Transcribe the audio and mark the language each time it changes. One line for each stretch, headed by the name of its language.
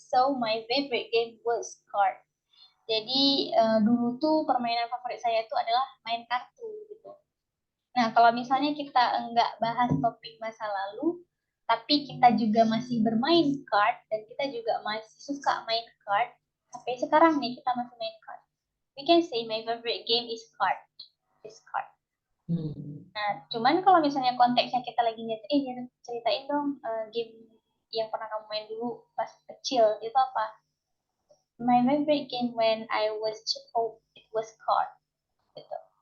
English: So my favorite game was card.
Indonesian: Jadi dulu tuh permainan favorit saya itu adalah main kartu gitu. Nah, kalau misalnya kita enggak bahas topik masa lalu, tapi kita juga masih bermain card dan kita juga masih suka main card, sampai sekarang nih kita masih main card.
English: We can say my favorite game is card. Is card.
Indonesian: Nah, cuman kalau misalnya konteksnya kita lagi ceritain dong game yang pernah kamu main dulu pas kecil, itu apa?
English: My favorite game when I was child, it was card. Gitu.